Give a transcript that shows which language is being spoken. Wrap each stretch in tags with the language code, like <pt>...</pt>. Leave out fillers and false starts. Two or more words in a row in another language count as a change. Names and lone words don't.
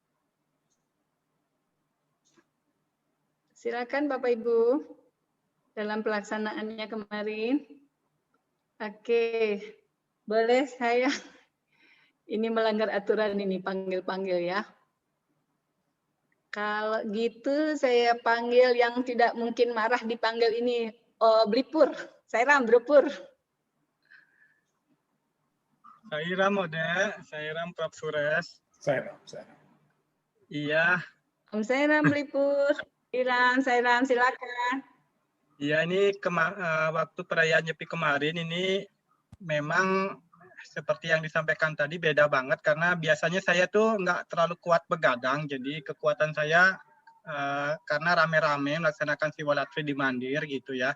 <id>Silakan Bapak Ibu dalam pelaksanaannya kemarin. Oke, boleh saya ini melanggar aturan ini panggil-panggil ya. Kalau gitu saya panggil yang tidak mungkin marah dipanggil ini. Oh, Blipur, Sairam, Brupur. Sairam Sairam Prof. Sures. Sairam. Iya. Om Sairam, Blipur. Sairam, silakan. Iya, ini waktu perayaan Nyepi kemarin ini memang seperti yang disampaikan tadi beda banget karena biasanya saya tuh nggak terlalu kuat begadang, jadi kekuatan saya karena rame-rame melaksanakan Siwalatri di Mandir gitu ya.</id>